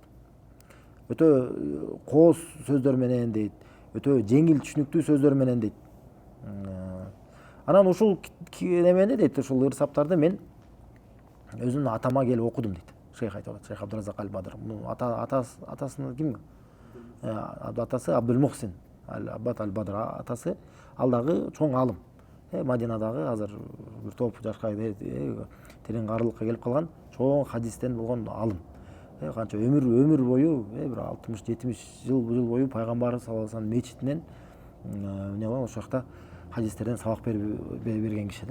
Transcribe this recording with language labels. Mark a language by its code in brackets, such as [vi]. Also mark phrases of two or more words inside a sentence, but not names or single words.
[ky] Өтө кооз сөздөр менен дейт, өтө жеңил түшүнүктүү сөздөр менен дейт. Анан ушул немени дейт, ушул ыр саптарды мен өзүмдүн атама келип окудум дейт. Шейх айтып атат, Шейх Абдуразак аль-Бадр. Атасынын ким? Атасы Абдул-Мухсин аль-Аббад аль-Бадр. Атасы ал дагы чоң алым. Мадинадагы азыр бир топ жашка терең карылыкка келип калган чоң хадистен болгон алым. Канча өмүр бою бир 60-70 жыл бою пайгамбар [ar] صلى الله عليه وسلم [ky] мечитинен эмне болгон, ошол жакта хадистерден сабак берген киши да.